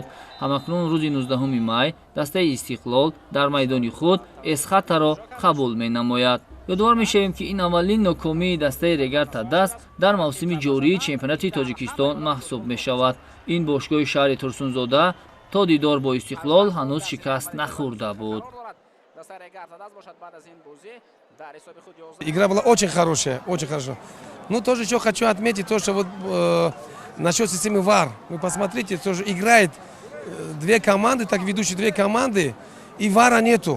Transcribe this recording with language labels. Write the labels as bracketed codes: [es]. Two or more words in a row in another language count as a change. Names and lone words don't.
[tg] Ҳамакнун рӯзи 19 май дастаи Истиқлол дар майдони худ Эсхатаро қабул менамояд. ёдовар мешавем, ки ин аввалин нокомии дастаи Регар Тадаз дар мавсими ҷории чемпионати Тоҷикистон маҳсуб мешавад. Ин бошгоҳи шаҳри Турсунзода то дидор бо Истиқлол ҳанӯз шикаст нахӯрда буд. [ru] Игра была очень хорошая, очень хорошо. Ну, тоже еще хочу отметить то, что вот насчет системы ВАР. Вы посмотрите, тоже играет две команды, так ведущие две команды, и ВАРа нету.